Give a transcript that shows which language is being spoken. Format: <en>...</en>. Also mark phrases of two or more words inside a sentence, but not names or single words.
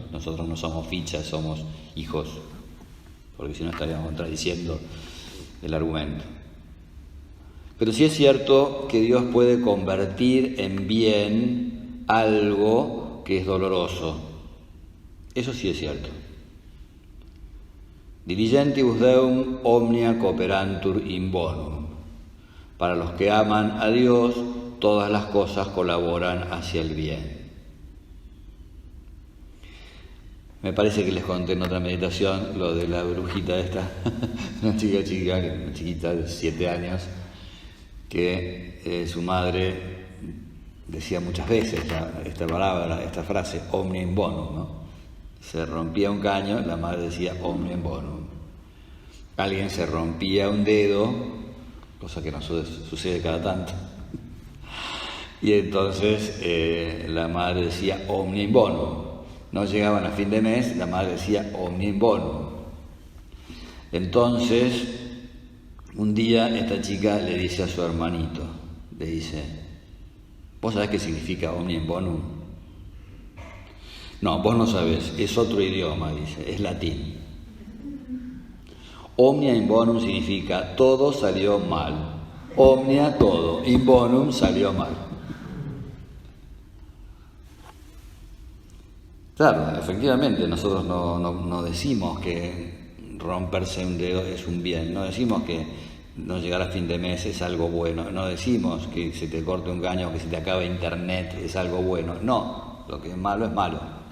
<es>Nosotros no somos fichas, somos hijos, porque si no estaríamos contradiciendo el argumento. Pero sí es cierto que Dios puede convertir en bien algo que es doloroso. Eso sí es cierto.</es> <la>Diligentibus Deum omnia cooperantur in bonum.</la> <es>Para los que aman a Dios, todas las cosas colaboran hacia el bien. Me parece que les conté en otra meditación lo de la brujita esta, una chiquita de 7 años, que su madre decía muchas veces esta palabra, esta frase,</es> <la>omnia in bonum,</la> <es>¿no? Se rompía un caño, la madre decía</es> <la>omnia in bonum.</la> <es>Alguien se rompía un dedo, cosa que no sucede cada tanto, y entonces la madre decía</es> <la>omnia in bonum.</la> <es>No llegaban a fin de mes, la madre decía</es> <la>omnia in bonum.</la> <es>Entonces, un día esta chica le dice a su hermanito, le dice, ¿vos sabés qué significa</es> <la>omnia in bonum?</la> <es>No, vos no sabés, es otro idioma, dice, es latín.</es> <la>Omnia in bonum</la> <es>significa todo salió mal. Omnia, todo,</es> <la>in bonum</la> <es>salió mal. Claro, efectivamente, nosotros no decimos que romperse un dedo es un bien, no decimos que no llegar a fin de mes es algo bueno, no decimos que se te corte un caño o que se te acabe internet es algo bueno, no, lo que es malo es malo.</es>